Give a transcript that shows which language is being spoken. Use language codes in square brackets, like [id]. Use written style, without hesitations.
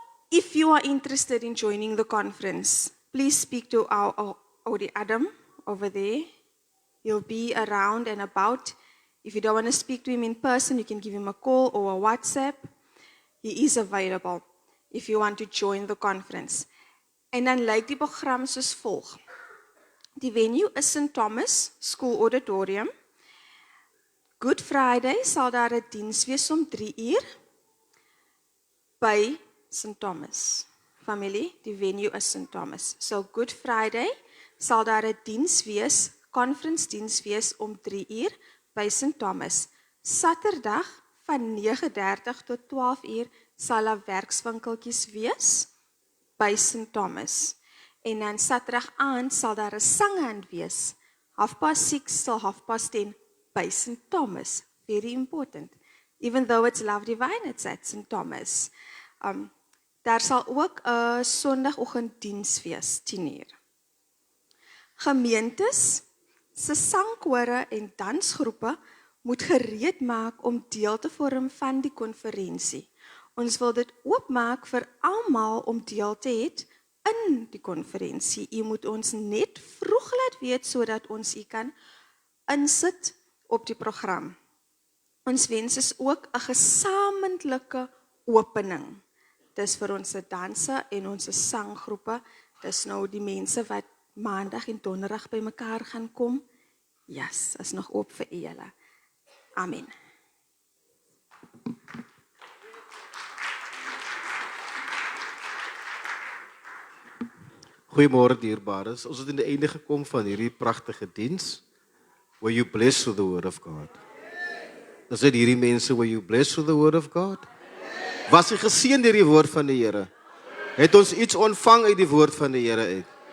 [en] If you are interested in joining the conference, please speak to our Oudie Adam over there. He'll be around and about. If you don't want to speak to him in person, you can give him a call or a WhatsApp. He is available if you want to join the conference. [af] En dan lyk die program soos volg. Die venue is St. Thomas School Auditorium. Good Friday sal daar 'n diens wees om 3:00 by St. Thomas. Familie, die venue is St. Thomas. So Good Friday sal daar 'n diens wees, conference diens wees om 3:00 by St. Thomas. Saterdag van 9:30 tot 12:00 sal daar werkswinkeltjies wees by St. Thomas. En dan Saterdag aand sal daar 'n sanghand wees. [en] 6:30 till 10:30 by St. Thomas. Very important. Even though it's Love Divine, it's at St. Thomas. [af] Daar sal ook 'n Sondagoggenddiens wees, 10:00. Gemeentes se sangkore en dansgroepe moet gereed maak om deel te vorm van die konferensie. Ons wil dit oopmaak vir almal om deel te hê in die konferensie. U moet ons net vroeg laat weet sodat ons u kan insit op die program. Ons wens is ook 'n gesamentlike opening. Dis vir ons danse en ons sanggroepe. Dis nou die mense wat maandag en donderdag by mekaar gaan kom. Yes, is nog oop vir julle. Amen. Goeiemôre dierbares. Ons het aan die einde gekom van hierdie pragtige diens. [en] Were you blessed with the word of God? [af] Is dit hierdie mense, [en] were you blessed with the word of God? [af] Was jy geseën deur die woord van die Here? Het ons iets ontvang uit die woord van die Here uit?